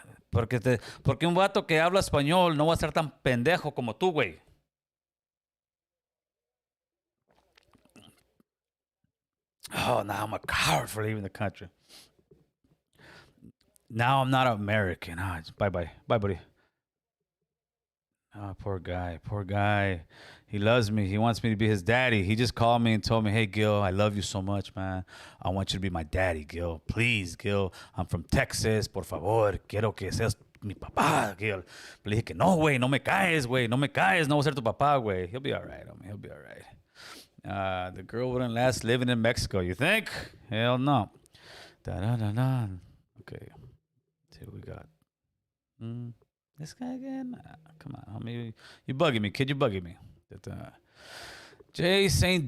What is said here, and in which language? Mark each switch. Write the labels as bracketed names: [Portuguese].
[Spanish] Porque un vato que habla español no va a ser tan pendejo como tú, güey. [English] Oh, now I'm a coward for leaving the country. Now I'm not American. Bye-bye. Bye, buddy. Oh, poor guy. He loves me. He wants me to be his daddy. He just called me and told me, hey, Gil, I love you so much, man. I want you to be my daddy, Gil. Please, Gil. I'm from Texas. [Spanish] Por favor. Quiero que seas mi papá, Gil. Le dije que no, güey. No me caes, güey. No me caes. No voy a ser tu papá, güey. [English] He'll be all right, homie. He'll be all right. The girl wouldn't last living in Mexico, you think? Hell no. Da-da-da-da. Okay. Let's see what we got. This guy again? Come on, homie. You bugging me, kid. You bugging me. Jay St.